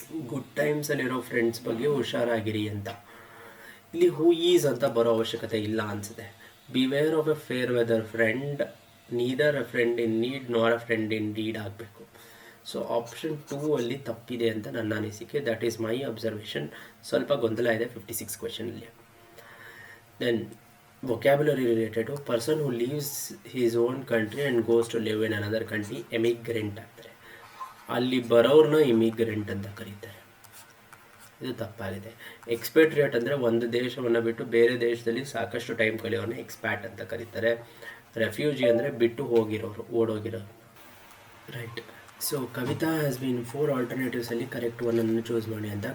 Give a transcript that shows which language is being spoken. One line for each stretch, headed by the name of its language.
Kannada: Good ಟೈಮ್ಸಲ್ಲಿರೋ friends ಬಗ್ಗೆ ಹುಷಾರಾಗಿರಿ ಅಂತ. ಇಲ್ಲಿ ಹೂ ಈಸ್ ಅಂತ ಬರೋ ಅವಶ್ಯಕತೆ ಇಲ್ಲ ಅನಿಸುತ್ತೆ.
English: Beware of a fair weather friend, neither a friend in need nor a friend in deed ಆಗಬೇಕು.
Kannada: ಸೊ ಆಪ್ಷನ್ 2 ಅಲ್ಲಿ ತಪ್ಪಿದೆ ಅಂತ ನನ್ನ ಅನಿಸಿಕೆ.
English: That is my observation.
Kannada: ಸ್ವಲ್ಪ ಗೊಂದಲ ಇದೆ 56 ಕ್ವೆಶನಲ್ಲಿ.
English: Then vocabulary related to person who leaves his own country and goes to live in another country, emigrant ಆಗ್ತಾರೆ.
Kannada: ಅಲ್ಲಿ ಬರೋರ್ನ ಇಮಿಗ್ರೆಂಟ್ ಅಂತ ಕರೀತಾರೆ. ಇದು ತಪ್ಪಾಗಿದೆ. ಎಕ್ಸ್ಪೇಟ್ರಿಯೇಟ್ ಅಂದರೆ ಒಂದು ದೇಶವನ್ನು ಬಿಟ್ಟು ಬೇರೆ ದೇಶದಲ್ಲಿ ಸಾಕಷ್ಟು ಟೈಮ್ ಕಳೆಯೋರನ್ನ ಎಕ್ಸ್ಪ್ಯಾಟ್ ಅಂತ ಕರೀತಾರೆ. ರೆಫ್ಯೂಜಿ ಅಂದರೆ ಬಿಟ್ಟು ಹೋಗಿರೋರು, ಓಡೋಗಿರೋರು. Right. So Kavita has been 4 ಆಲ್ಟರ್ನೇಟಿವ್ಸಲ್ಲಿ correct ಒನ್ನನ್ನು choose ಮಾಡಿ ಅಂತ.